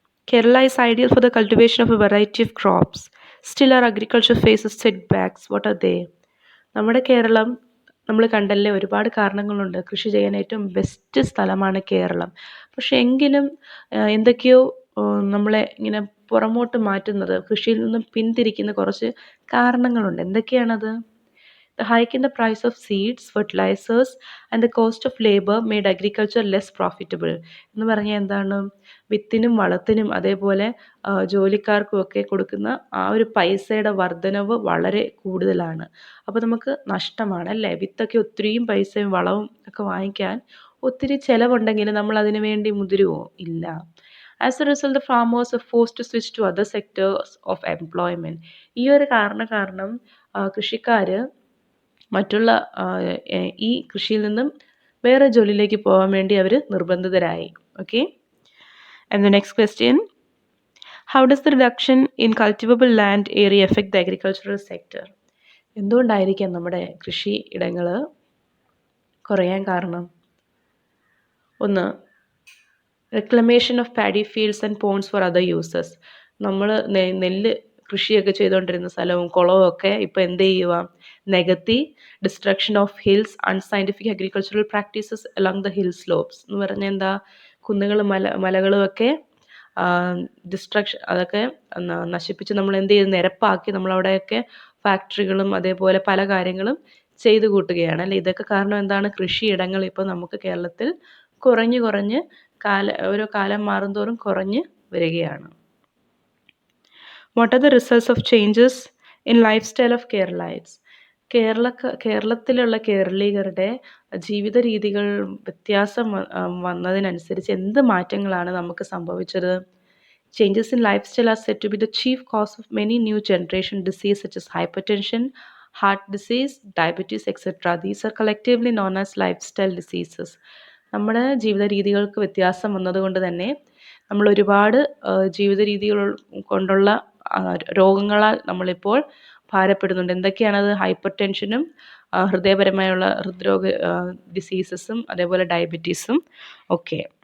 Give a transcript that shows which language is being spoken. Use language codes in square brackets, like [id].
[en] Kerala is ideal for the cultivation of a variety of crops. Still our agriculture faces setbacks. What are they? [ml] നമ്മുടെ കേരളം നമ്മൾ കണ്ടല്ലേ, ഒരുപാട് കാരണങ്ങളുണ്ട്. കൃഷി ചെയ്യാൻ ഏറ്റവും ബെസ്റ്റ് സ്ഥലമാണ് കേരളം. പക്ഷെ എങ്കിലും എന്തൊക്കെയോ നമ്മളെ ഇങ്ങനെ പുറമോട്ട് മാറ്റുന്നത്, കൃഷിയിൽ നിന്നും പിന്തിരിക്കുന്ന കുറച്ച് കാരണങ്ങളുണ്ട്. എന്തൊക്കെയാണത്? [en] The hike in the price of seeds, fertilizers and the cost of labor made agriculture less profitable. [ml] എന്ന് പറഞ്ഞാൽ എന്താണ്? വിത്തിനും വളത്തിനും അതേപോലെ ജോലിക്കാർക്കും ഒക്കെ കൊടുക്കുന്ന ആ ഒരു പൈസയുടെ വർധനവ് വളരെ കൂടുതലാണ്. അപ്പോൾ നമുക്ക് നഷ്ടമാണ് അല്ലേ? വിത്തൊക്കെ ഒത്തിരിയും പൈസയും വളവും ഒക്കെ വാങ്ങിക്കാൻ ഒത്തിരി ചിലവുണ്ടെങ്കിൽ നമ്മൾ അതിനു വേണ്ടി മുതിരുവോ? ഇല്ല. [en] As a result, the farmers are forced to switch to other sectors of employment. [ml] ഈ ഒരു കാരണം കൃഷിക്കാർ മറ്റുള്ള ഈ കൃഷിയിൽ നിന്നും വേറെ ജോലിയിലേക്ക് പോകാൻ വേണ്ടി അവർ നിർബന്ധിതരായി. [en] Okay, and the next question: how does the reduction in cultivable land area effect the agricultural sector? [ml] എന്തുകൊണ്ടായിരിക്കാം നമ്മുടെ കൃഷി ഇടങ്ങൾ കുറയാൻ കാരണം? [en] ഒന്ന്, reclamation of paddy fields and ponds for other uses. [ml] നമ്മൾ നെല്ല് കൃഷിയൊക്കെ ചെയ്തുകൊണ്ടിരുന്ന സ്ഥലവും കുളവും ഒക്കെ ഇപ്പോൾ എന്ത് ചെയ്യുക? നികത്തി. [en] Destruction of hills, unscientific agricultural practices along the hill slopes. [ml] എന്ന് പറഞ്ഞാൽ എന്താ? കുന്നുകളും മലകളും ഒക്കെ ഡിസ്ട്രക്ഷൻ, അതൊക്കെ നശിപ്പിച്ച് നമ്മൾ എന്ത് ചെയ്ത് നിരപ്പാക്കി നമ്മളവിടെയൊക്കെ ഫാക്ടറികളും അതേപോലെ പല കാര്യങ്ങളും ചെയ്തു കൂട്ടുകയാണ് അല്ലേ? ഇതൊക്കെ കാരണം എന്താണ്? കൃഷിയിടങ്ങൾ ഇപ്പോൾ നമുക്ക് കേരളത്തിൽ കുറഞ്ഞ് ഓരോ കാലം മാറുന്തോറും കുറഞ്ഞ് വരികയാണ്. [en] What are the results of changes in lifestyle of Keralites? [ml] കേരളത്തിലുള്ള കേരളീയരുടെ ജീവിത രീതികൾ വ്യത്യാസം വന്നതിനനുസരിച്ച് എന്ത് മാറ്റങ്ങളാണ് നമുക്ക് സംഭവിച്ചത്? [en] Changes in lifestyle are said to be the chief cause of many new generation disease such as hypertension, heart disease, diabetes, etc. These are collectively known as lifestyle diseases. [ml] നമ്മുടെ ജീവിത രീതികൾക്ക് വ്യത്യാസം വന്നതുകൊണ്ട് തന്നെ നമ്മൾ ഒരുപാട് ജീവിത രീതികൾ കൊണ്ടുള്ള രോഗങ്ങളാൽ നമ്മളിപ്പോൾ ഭാരപ്പെടുന്നുണ്ട്. എന്തൊക്കെയാണത്? ഹൈപ്പർ ടെൻഷനും ഹൃദയപരമായുള്ള ഹൃദ്രോഗ ഡിസീസസും അതേപോലെ ഡയബറ്റീസും ഒക്കെ.